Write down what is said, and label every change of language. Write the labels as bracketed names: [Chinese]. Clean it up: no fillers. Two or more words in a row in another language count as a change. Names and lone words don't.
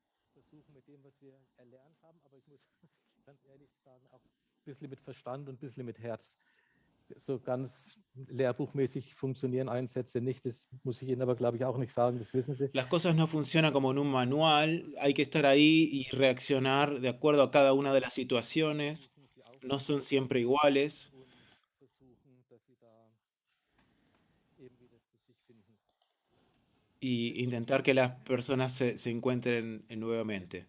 [German] bisschen mit Verstand und ein bisschen mit Herz. So ganz lehrbuchmäßig funktionieren Einsätze nicht. Das muss ich Ihnen aber, glaube ich, auch nicht sagen. Das wissen Sie. [Spanish] Las cosas no funcionan como en un manual, hay que estar ahí y reaccionar de acuerdo a cada una de las situaciones. No son siempre iguales y intentar que las personas se encuentren nuevamente.